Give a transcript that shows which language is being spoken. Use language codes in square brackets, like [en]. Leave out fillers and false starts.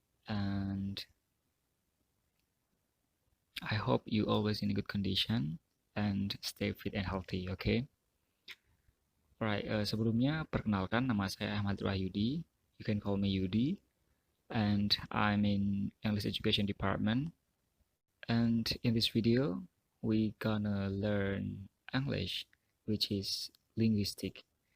[en] And I hope you always in a good condition and stay fit and healthy, okay? [id] Alright, sebelumnya perkenalkan nama saya Ahmad Wahyudi. [en] You can call me Yudi. And I'm in English Education Department. And in this video, we gonna learn English, which is linguistic.